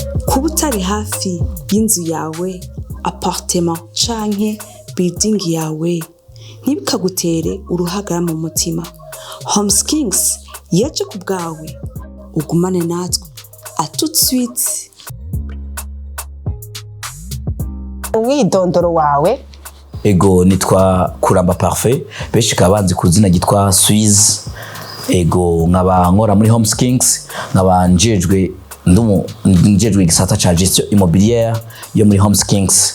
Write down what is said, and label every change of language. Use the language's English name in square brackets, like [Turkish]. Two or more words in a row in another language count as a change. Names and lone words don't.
[Rundi] kuba utari hafi y'inzu yawe, appartement canke building yawe ntibikagutere uruhagara mu mutima. HOMESKINGS yaje ku bwawe, ugumane natwe [French] à tout de suite. [Rundi] Umwidondoro wawe? Ego nitwa Kuramba Parfait, benshi kabanzi ku zina gitwa Suisse. Ego nkaba nkora muri HOMESKINGS, nkaba njejwe igisata ca [French] gestion immobilière [Rundi] yo muri HOMESKINGS.